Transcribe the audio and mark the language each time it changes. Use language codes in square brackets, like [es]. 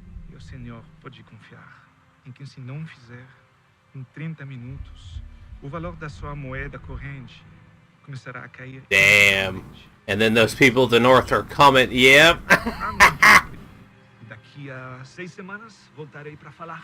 [pt] Meu senhor pode confiar em que se não fizer, em 30 minutos, o valor da sua moeda corrente começará a cair. [en] Damn. And then those people at the north are coming. Yep. [pt] Daqui a 6 semanas voltarei para falar.